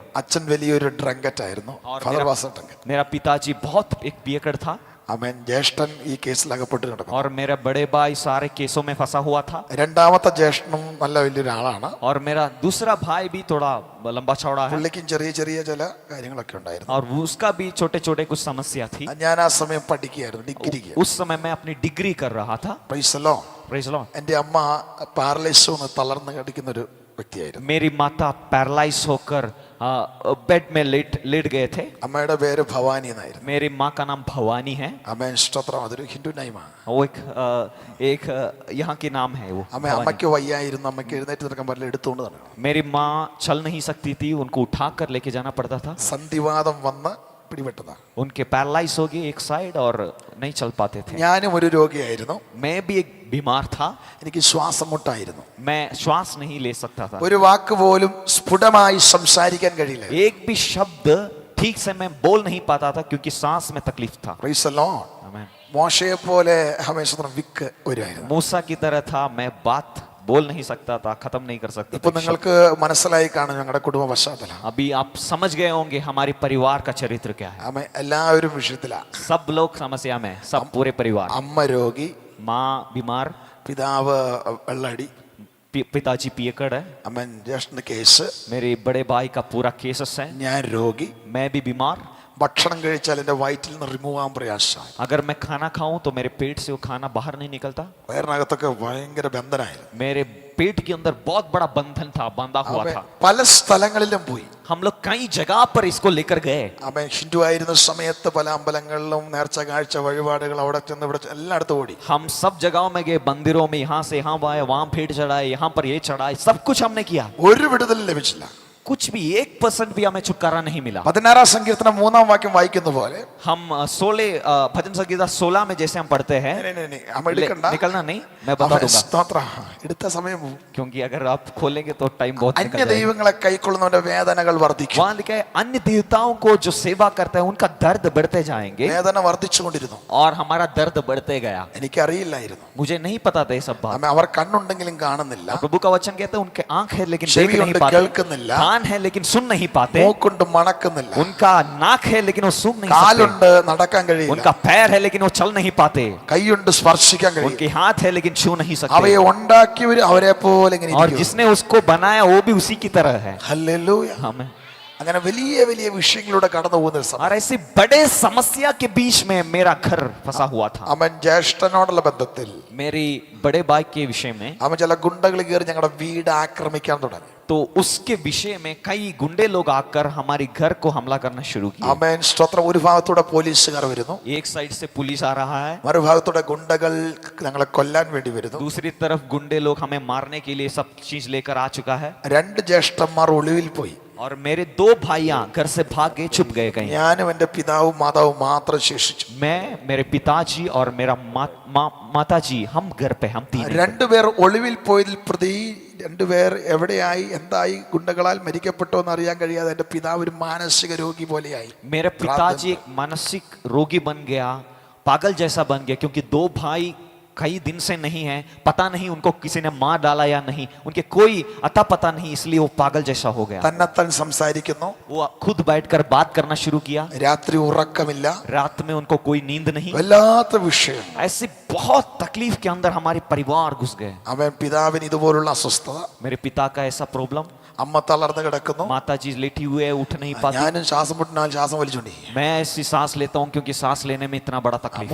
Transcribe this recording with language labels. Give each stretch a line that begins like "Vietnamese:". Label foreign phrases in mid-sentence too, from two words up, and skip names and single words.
Malayalam: അച്ഛൻ വലിയൊരു ഡ്രങ്കറ്റ് ആയിരുന്നു.
Hindi: और
English: father was a drunkard.
Hindi: मेरा पिताजी बहुत एक पियकड़ था।
Malayalam: അവൻ ജ്യേഷ്ഠൻ ഈ കേസിൽ അകപ്പെട്ട് കിടക്കും.
Hindi: और मेरा बड़े भाई सारे केसों में फंसा हुआ था।
Malayalam: രണ്ടാമത്തെ ജ്യേഷ്ഠനും നല്ല വലിയൊരാളാണ്.
Hindi: और मेरा दूसरा भाई भी थोड़ा लंबा चौड़ा है।
Malayalam: പുള്ളിക്കും ചെറിയ ചെറിയ ചില കാര്യങ്ങളൊക്കെ ഉണ്ടായിരുന്നു.
Hindi: और उसका भी छोटे छोटे कुछ समस्या थी।
Malayalam: ഞാൻ ആ സമയം പഠിക്കുകയായിരുന്നു, ഡിഗ്രിക്ക്.
Hindi: उस समय मैं अपनी डिग्री कर रहा था।
English: praise the Lord. praise the Lord.
Malayalam: എൻ്റെ അമ്മ പാരലൈസ് ഒന്ന് തളർന്ന് കിടക്കുന്ന ഒരു വ്യക്തിയായിരുന്നു.
Hindi: मेरी माता पैरालाइज होकर बेड में लेट गए थे।
Malayalam: അമ്മയുടെ പേര് ഭവാനി എന്നായിരുന്നു.
Hindi: मेरी माँ का नाम भवानी है।
Malayalam: അമ്മേൻ സ്തോത്രം. അതൊരു ഹിന്ദു നൈമാണ്.
Hindi: वो एक यहाँ के नाम है वो
Malayalam: അമ്മ
Hindi: भवानी।
Malayalam: അമ്മയ്ക്ക് വയ്യായിരുന്നു. അമ്മയ്ക്ക് എഴുന്നേറ്റ് നിൽക്കാൻ പറ്റില്ല, എടുത്തുകൊണ്ട് നടക്കണം.
Hindi: मेरी माँ चल नहीं सकती थी, उनको उठा कर लेके जाना पड़ता था।
Malayalam: സന്ധിവാദം വന്ന് പിടിപെട്ടതാ.
Hindi: उनके पैरालाइज हो गए एक साइड और नहीं चल पाते थे।
Malayalam: ഞാനും ഒരു രോഗിയായിരുന്നു.
Hindi: मैं भी एक बीमार था।
Malayalam: എനിക്ക് ശ്വാസം മുട്ടായിരുന്നു.
Hindi: मैं श्वास नहीं ले सकता था।
Malayalam: ഒരു വാക്ക് പോലും സ്ഫുടമായി സംസാരിക്കാൻ കഴിയില്ല.
Hindi: एक भी शब्द ठीक से मैं बोल नहीं पाता था क्योंकि सांस में तकलीफ था।
English: praise the Lord.
Hindi: आमीन।
Malayalam: മോശയെ പോലെ ഹമേശ വിക്ക് വരുമായിരുന്നു.
Hindi: मूसा की तरह था, मैं बात बोल नहीं सकता था, खत्म नहीं कर सकता
Malayalam: ഇപ്പൊ
Hindi: था।
Malayalam: നിങ്ങൾക്ക് മനസ്സിലായി കാണും ഞങ്ങളുടെ കുടുംബ പശ്ചാത്തലം.
Hindi: अभी आप समझ गए होंगे हमारे परिवार का चरित्र क्या है।
Malayalam: അമ്മ എല്ലാവരും വിഷയത്തിലാ.
Hindi: सब लोग समस्या में, सब पूरे परिवार।
Malayalam: അമ്മ രോഗി,
Hindi: माँ बीमार,
Malayalam: പിതാവ് വെള്ളടി,
Hindi: पिताजी पियकड़ है,
Malayalam: അമ്മൻ ജ്യേഷ്ഠന് കേസ്,
Hindi: मेरे बड़े भाई का पूरा केसेस है,
Malayalam: ഞാൻ രോഗി,
Hindi: मैं भी बीमार,
Malayalam: ഭക്ഷണം കഴിച്ചാൽ എൻ്റെ വയറ്റിൽ നിന്ന് റിമൂവ് ആകാൻ പ്രയാസമാണ്.
Hindi: अगर मैं खाना खाऊं तो मेरे पेट से वो खाना बाहर नहीं निकलता.
Malayalam: വയറിനകത്തൊക്കെ ഭയങ്കര ബന്ധനായിരുന്നു.
Hindi: मेरे पेट के अंदर बहुत बड़ा बंधन था, बांधा हुआ था.
Malayalam: പല സ്ഥലങ്ങളിലും പോയി.
Hindi: हम लोग कई जगह पर इसको लेकर गए.
Malayalam: അവൻ ഹിന്ദു ആയിരുന്ന സമയത്ത് പല അമ്പലങ്ങളിലും നേർച്ച കാഴ്ച വഴിപാടുകൾ അവിടെ ചെന്ന് ഇവിടെ എല്ലായിടത്തും ഓടി.
Hindi: हम सब जगहों में गए, मंदिरों में, यहाँ से यहाँ आए, वहां भेंट चढ़ाए, यहाँ पर ये चढ़ाए, सब कुछ हमने किया.
Malayalam: ഒരു വിടുതലും ലഭിച്ചില്ല.
Hindi: कुछ भी 1% भी हमें छुटकारा नहीं मिला.
Malayalam: 16 സങ്കീർത്തനം 3 വാക്യം വായിക്കുന്ന പോലെ
Hindi: हम 16 भजन संगीता 16 में जैसे हम पढ़ते हैं. निकलना नहीं, मैं बता दूंगा.
Malayalam: സ്തോത്രം. എടുത്ത സമയം പോകും.
Hindi: क्योंकि अगर आप खोलेंगे तो टाइम बहुत निकल
Malayalam: അന്യ
Hindi: जाएगा.
Malayalam: ദൈവങ്ങളെ കൈക്കൊള്ളുന്നവന്റെ വേദനകൾ വർദ്ധിക്കും.
Hindi: वहां लिखा है अन्य देवताओं को जो सेवा करते हैं उनका दर्द बढ़ते जाएंगे.
Malayalam: വേദന വർദ്ധിച്ചുകൊണ്ടിരുന്നു.
Hindi: और हमारा दर्द बढ़ते गया.
Malayalam: എനിക്കറിയില്ലായിരുന്നു.
Hindi: मुझे नहीं पता था ये सब बात.
Malayalam: അവർ കണ്ണുണ്ടെങ്കിലും കാണുന്നില്ല.
Hindi: प्रभु का वचन कहते हैं उनके आंख है लेकिन देख
Malayalam: ചെവിയുണ്ട്
Hindi: नहीं पाते,
Malayalam: കേൾക്കുന്നില്ല.
Hindi: कान है लेकिन सुन नहीं पाते,
Malayalam: മൂക്കുണ്ട് മണക്കുന്നില്ല.
Hindi: उनका नाक है लेकिन वो सूंघ नहीं सकते,
Malayalam: കാലുണ്ട് നടക്കാൻ കഴിയില്ല.
Hindi: उनका पैर है लेकिन वो चल नहीं पाते,
Malayalam: കൈയുണ്ട് സ്പർശിക്കാൻ കഴിയില്ല.
Hindi: उनके हाथ है लेकिन छू नहीं सकते.
Malayalam: അവയെ ഉണ്ടാക്കിയവർ അവരെ പോലെ ഇങ്ങനെ
Hindi: और
Malayalam: ഇരിക്കും.
Hindi: जिसने उसको बनाया वो भी उसी की तरह है.
Malayalam: ഹല്ലേലൂയ.
Hindi: हमें
Malayalam: അങ്ങനെ വലിയ വലിയ വിഷയങ്ങളിലൂടെ കടന്നു പോകുന്ന ഒരു സമയം.
Hindi: और ऐसे बड़े समस्या के बीच में मेरा घर फंसा हुआ था.
Malayalam: അവൻ ജ്യേഷ്ഠനോടുള്ള ബന്ധത്തിൽ
Hindi: मेरी बड़े भाई के विषय में,
Malayalam: അവൻ ചില ഗുണ്ടകൾ കയറി ഞങ്ങളുടെ വീട് ആക്രമിക്കാൻ തുടങ്ങി.
Hindi: तो उसके विषय में कई गुंडे लोग आकर हमारे घर को हमला करना शुरू किया.
Malayalam: അവൻ സ്തോത്രം. ഒരു ഭാഗത്തൂടെ പോലീസുകാർ വരുന്നു,
Hindi: एक साइड से पुलिस आ रहा है,
Malayalam: മറുഭാഗത്തൂടെ ഗുണ്ടകൾ ഞങ്ങളെ കൊല്ലാൻ വേണ്ടി വരുന്നു.
Hindi: दूसरी तरफ गुंडे लोग हमें मारने के लिए सब चीज लेकर आ चुका है.
Malayalam: രണ്ട് ജ്യേഷ്ഠന്മാർ ഒളിവിൽ പോയി.
Hindi: और मेरे 2 भाइयां घर से भाग गए, छुप गए कहीं.
Malayalam: ഞാനും എൻ്റെ പിതാവും മാതാവും മാത്രം ശേഷിച്ചു.
Hindi: मैं, मेरे पिताजी और मेरा माताजी, हम घर पे, हम 3.
Malayalam: രണ്ടുപേർ ഒളിവിൽ പോയതിൽ പ്രതി രണ്ടുപേർ എവിടെയായി എന്തായി ഗുണ്ടകളാൽ മരിക്കപ്പെട്ടോ എന്ന് അറിയാൻ കഴിയാതെ എൻ്റെ പിതാവ് ഒരു മാനസിക രോഗി പോലെയായി.
Hindi: मेरे पिताजी एक मानसिक रोगी बन गया, पागल जैसा बन गया, क्योंकि 2 भाई कई दिन से नहीं है, पता नहीं उनको किसी ने मार डाला या नहीं, उनके कोई अता पता नहीं, इसलिए वो पागल जैसा हो गया.
Malayalam: തന്നെത്താൻ സംസാരിക്കുന്നു.
Hindi: वो खुद बैठकर बात करना शुरू किया.
Malayalam: രാത്രി ഉറക്കമില്ല.
Hindi: रात में उनको कोई नींद नहीं.
Malayalam: വല്ലാത്ത വിഷയം.
Hindi: ऐसे बहुत तकलीफ के अंदर हमारे परिवार घुस गए.
Malayalam: അവൻ പിതാവിന് ഇതുപോലുള്ള അസ്വസ്ഥത.
Hindi: मेरे पिता का ऐसा प्रॉब्लम,
Malayalam: അമ്മ തളർന്ന് കിടക്കുന്നു.
Hindi: माताजी लेटी हुए है, उठ नहीं पाती.
Malayalam: ഞാനും ശ്വാസം മുട്ടിനാൽ ശ്വാസം വലിച്ചുണ്ടി.
Hindi: मैं ऐसी सांस लेता हूँ क्योंकि सांस लेने में इतना बड़ा तकलीफ.